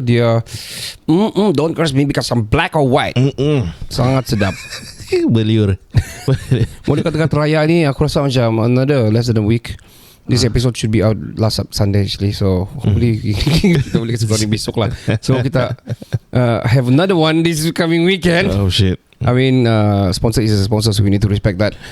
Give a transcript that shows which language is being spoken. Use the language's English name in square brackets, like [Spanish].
[English] Dia don't curse me because I'm black or white. [Malay] Sangat sedap. Beliur. Mau dekat-dekat raya ni, aku rasa macam [English] another less than a week. This episode should be out last Sunday actually. [Malay] So hopefully kita boleh kasi keluar besok lah. [English] So kita have another one this coming weekend. Oh shit. I mean sponsor is a sponsor, so we need to respect that.